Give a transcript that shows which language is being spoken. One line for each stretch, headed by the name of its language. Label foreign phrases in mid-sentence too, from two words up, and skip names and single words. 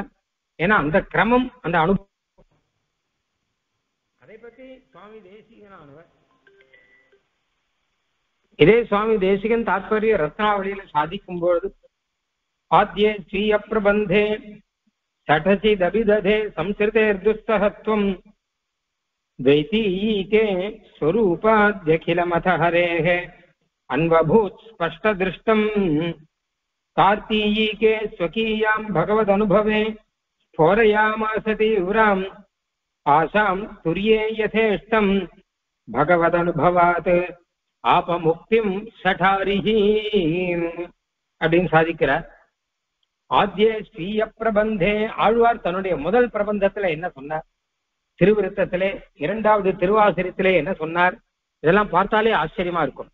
Tamil: ஏன்னா அந்த கிரமம், அந்த அனுபவம். அதை பத்தி சுவாமி தேசிகனானவர், இதே சுவாமி தேசிகன் தாத்பரிய ரத்னாவளியில சாதிக்கும் பொழுது,
Sanskrit: आद्ये स्वीय प्रबन्धे शठजिदभिदधे संसृतेर्दुस्तरत्वम् द्वैतीके स्वरूपाद्यखिलमथ हरेः अन्वभूत् स्पष्टदृष्टम् कार्तीयीके स्वकीयां भगवदनुभवे स्फोरयामास तीव्राम् आशां तुर्ये यथेष्टम् भगवदनुभवात् आपमुक्तिं शठारिः
Tamil: அப்படின்னு சாதிக்கிறார்.
Sanskrit: आद्ये स्वीय प्रबन्धे,
Tamil: ஆழ்வார் தன்னுடைய முதல் பிரபந்தத்துல என்ன சொன்னார், திருவிருத்தத்திலே, 2வது திருவாசிரியத்திலே என்ன சொன்னார், இதெல்லாம் பார்த்தாலே ஆச்சரியமா இருக்கும்.